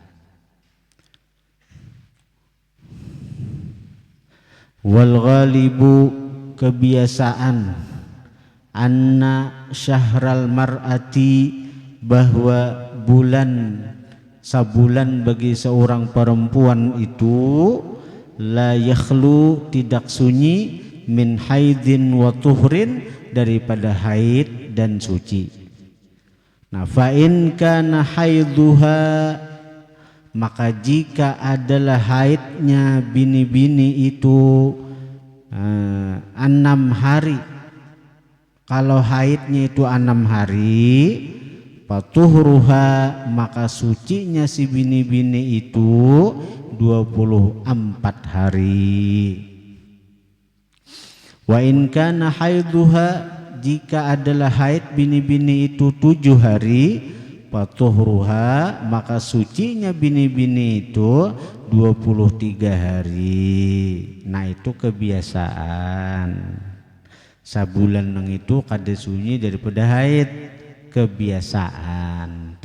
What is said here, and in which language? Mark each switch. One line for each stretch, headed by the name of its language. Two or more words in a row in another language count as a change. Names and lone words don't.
Arabic: Wal ghalibu,
Banjar: kebiasaan,
Arabic: anna syahral mar'ati,
Banjar: bahwa bulan, sabulan bagi seorang perempuan itu,
Arabic: la yakhlu,
Banjar: tidak sunyi,
Arabic: min haidin wa tuhrin,
Banjar: daripada haid dan suci. Nah,
Arabic: fa in kana haiduha,
Banjar: maka jika adalah haidnya bini-bini itu 6 hari, kalau haidnya itu 6 hari, fatuhruha, maka sucinya si bini-bini itu 24 hari.
Arabic: Wa in kana haiduha,
Banjar: jika adalah haid bini-bini itu 7 hari, fatuhruha, maka sucinya bini-bini itu 23 hari. Nah, itu kebiasaan. Sabulan nang itu kada sunyi daripada haid, kebiasaan.